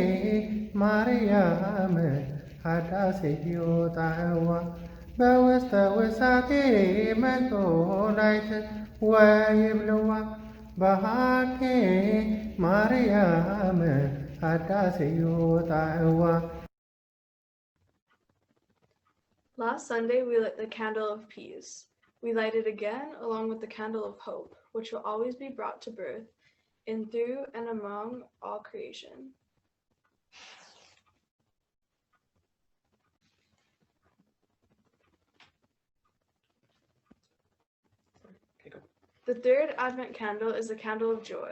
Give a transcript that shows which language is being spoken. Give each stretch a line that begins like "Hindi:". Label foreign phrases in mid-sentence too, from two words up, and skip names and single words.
Geez: ማርያም ሀዳሴ ይወጣዋ በውስተ ውሳቴ መንጦላይት ወይብልዋ በሃኬ ማርያም ሀዳሴ ይወጣዋ.
English: Last Sunday, we lit the candle of peace. We light it again along with the candle of hope, which will always be brought to birth in, through, and among all creation. The third Advent candle is the candle of joy.